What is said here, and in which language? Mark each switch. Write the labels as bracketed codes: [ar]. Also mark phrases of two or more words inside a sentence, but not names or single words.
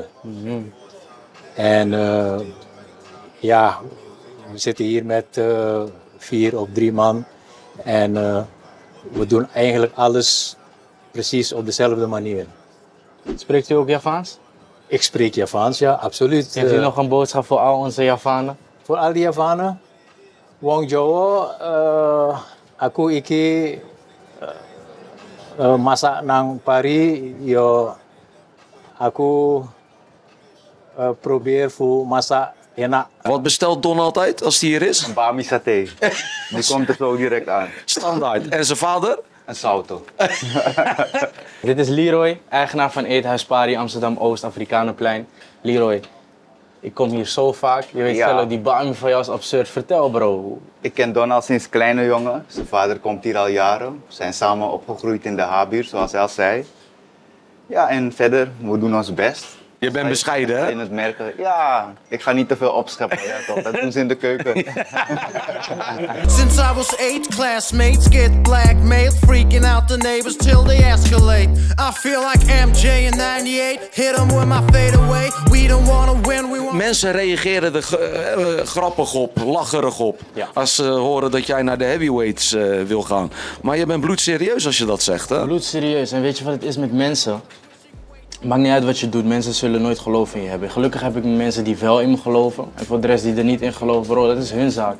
[nl] En we zitten hier met 4 of 3 man en we doen eigenlijk alles precies op dezelfde manier. Spreekt u ook Javaans? Ik spreek Javaans, ja, absoluut. Heeft u nog een boodschap voor al onze Javanen? Voor al die Javanen? [jv] Wong Jawa, aku iki masak nang Pari, yo aku [nl] probeer voor [jv] masak enak. [nl] Wat bestelt Don altijd als hij hier is? Een bami saté. Die komt er zo direct aan. Standaard. En zijn vader? Een salto. Dit is Leroy, eigenaar van Eethuis Pari Amsterdam-Oost, Afrikanenplein. Leroy, ik kom hier zo vaak. Je weet zelf, die bami van jou is absurd. Vertel bro. Ik ken Don al sinds kleine jongen. Zijn vader komt hier al jaren. We zijn samen opgegroeid in de H-buurt, zoals hij al zei. Ja, en verder, we doen ons best. Je bent bescheiden, hè? In het merken. Ja, ik ga niet te veel opscheppen. Ja, toch? Dat doen ze in de keuken. [en] Since I was 8, classmates get blackmailed, freaking out the neighbors till they escalate. I feel like MJ in 98, hit them with my fadeaway. We don't wanna win, we want... [nl] Mensen reageren er grappig op, lacherig op. Ja. Als ze horen dat jij naar de heavyweights wil gaan. Maar je bent bloedserieus als je dat zegt, hè? Bloedserieus. En weet je wat het is met mensen? Maakt niet uit wat je doet, mensen zullen nooit geloof in je hebben. Gelukkig heb ik mensen die wel in me geloven. En voor de rest die er niet in geloven, bro, dat is hun zaak.